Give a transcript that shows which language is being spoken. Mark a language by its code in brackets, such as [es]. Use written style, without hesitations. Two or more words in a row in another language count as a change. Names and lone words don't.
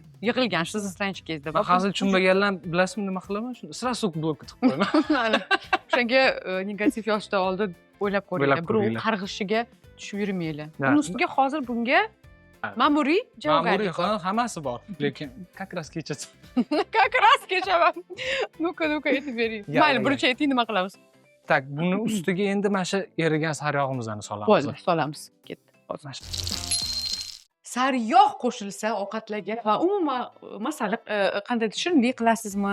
[uz] Yig'ilgan sizni stranchikangizda. Men hazil tushunmaganlar bilasizmi nima qilaman? Shuni sразу blokka tiqib qo'yaman. O'shanga negativ yozishdan oldin o'ylab ko'ringlar. Birov qarg'ishiga tushib yurmanglar. Uning ustiga hozir bunga ma'muriy javobgarlik. Ma'muriy hammasi bor, lekin [ru] как раз [uz] kechasi. [ru] Как раз [uz] kechaman. Nu-qa aytib bering. Mayli, birinchi ayting, nima qilamiz? Tak, buni ustiga endi mana shu erigan sariyog'imizni solamiz. Bo'ldi, solamiz. Ketdi. Hozir. Sariyog' qo'shilsa ovqatlarga va umuman masalan qanday shirinlik qilasizmi?